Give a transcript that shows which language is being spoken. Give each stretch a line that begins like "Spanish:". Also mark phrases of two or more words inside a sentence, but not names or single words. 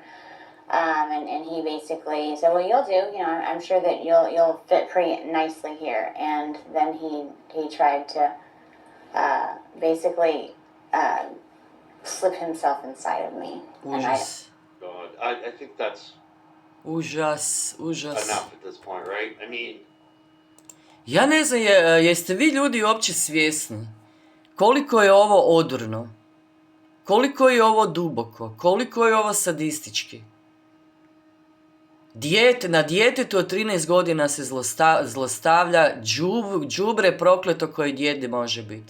English: And he basically said, well, you'll do, I'm sure that you'll fit pretty nicely here. And then he tried to basically slip himself inside of me.
Croatian: Užas.
English: God, I think that's
Croatian: Užas.
English: enough at this point, right?
Croatian: Ja ne znam, jeste vi ljudi uopće svjesni koliko je ovo odurno, koliko je ovo duboko, koliko je ovo sadistički. Na djetetu od 13 godina se zlostavlja đubre prokleto koje djede može biti.